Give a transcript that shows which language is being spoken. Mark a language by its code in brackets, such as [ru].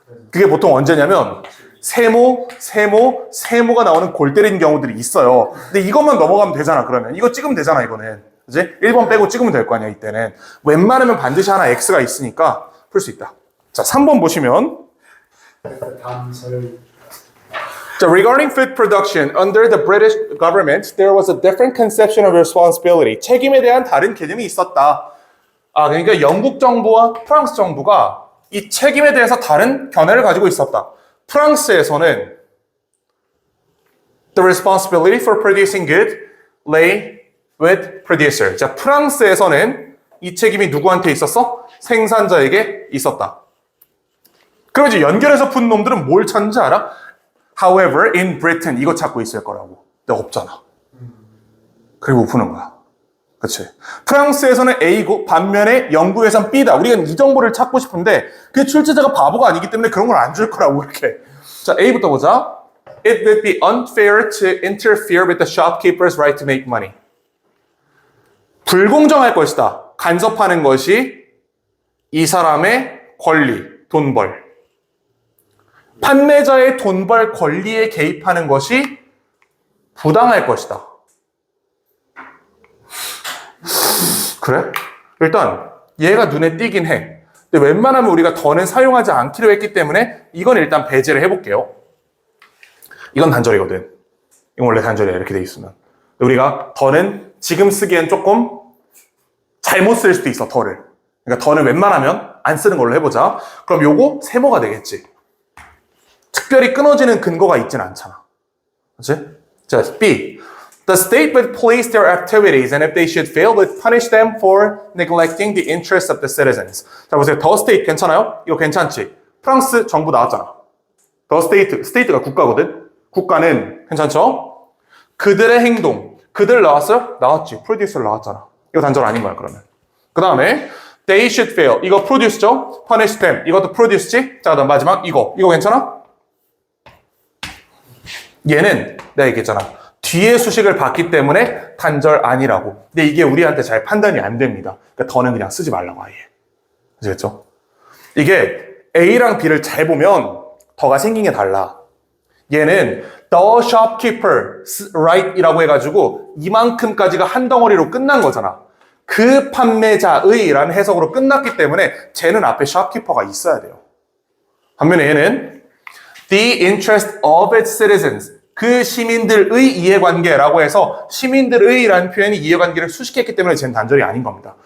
[ko] 그게 보통 언제냐면 세모가 나오는 골 때리는 경우들이 있어요. 근데 이것만 넘어가면 되잖아. 그러면 이거 찍으면 되잖아. 이거는. 그치? 1번 빼고 찍으면 될 거 아니야. 이때는. 웬만하면 반드시 하나 X가 있으니까 풀 수 있다. 자, 3번 보시면 단절. [en] So regarding food production, under the British government, there was a different conception of responsibility. [ko] 책임에 대한 다른 개념이 있었다. 아, 그러니까 영국 정부와 프랑스 정부가 이 책임에 대해서 다른 견해를 가지고 있었다. 프랑스에서는 [en] the responsibility for producing good lay with producer. [ko] 자, 프랑스에서는 이 책임이 누구한테 있었어? 생산자에게 있었다. 그럼 이제 연결해서 푼 놈들은 뭘 찾는지 알아? [en] However, in Britain [ko] 이거 찾고 있을 거라고. 근데 없잖아. 그리고 못 푸는 거야. 그치? 프랑스에서는 A고 반면에 영국에서는 B다. 우리가 이 정보를 찾고 싶은데 그 출제자가 바보가 아니기 때문에 그런 걸 안 줄 거라고 이렇게. 자, A부터 보자. [en] It would be unfair to interfere with the shopkeeper's right to make money. [ko] 불공정할 것이다. 간섭하는 것이 이 사람의 권리, 돈벌. 판매자의 돈벌 권리에 개입하는 것이 부당할 것이다. 그래? 일단 얘가 눈에 띄긴 해. 근데 웬만하면 우리가 더는 사용하지 않기로 했기 때문에 이건 일단 배제를 해볼게요. 이건 단절이거든. 이건 원래 단절이야. 이렇게 돼 있으면. 우리가 더는 지금 쓰기엔 조금 잘못 쓸 수도 있어, 더를. 그러니까 더는 웬만하면 안 쓰는 걸로 해보자. 그럼 요거 세모가 되겠지. 특별히 끊어지는 근거가 있진 않잖아. 그렇지? 자, B. [en] The state would police their activities and if they should fail, would punish them for neglecting the interests of the citizens. [ko] 자, 보세요. [en] The state [ko] 괜찮아요? 이거 괜찮지? 프랑스 정부 나왔잖아. [en] The state, [ko] state가 국가거든? 국가는 괜찮죠? 그들의 행동. 그들 나왔어요? 나왔지. producer 나왔잖아. 이거 단절 아닌 거야, 그러면. 그 다음에 [en] they should fail. [ko] 이거 produce죠? [en] punish them. [ko] 이것도 produce지? 자, 그다음 마지막 이거. 이거 괜찮아? 얘는 내가 얘기했잖아. 뒤에 수식을 봤기 때문에 단절 아니라고. 근데 이게 우리한테 잘 판단이 안 됩니다. 그러니까 더는 그냥 쓰지 말라고 아예. 아시겠죠? 이게 A랑 B를 잘 보면 더가 생긴 게 달라. 얘는 [en] the shopkeeper, right? [ko] 이라고 해가지고 이만큼까지가 한 덩어리로 끝난 거잖아. 그 판매자의 라는 해석으로 끝났기 때문에 쟤는 앞에 shopkeeper가 있어야 돼요. 반면에 얘는 [en] the interest of its citizens, [ko] 그 시민들의 이해관계라고 해서 시민들의 라는 표현이 이해관계를 수식했기 때문에 쟤는 단절이 아닌 겁니다.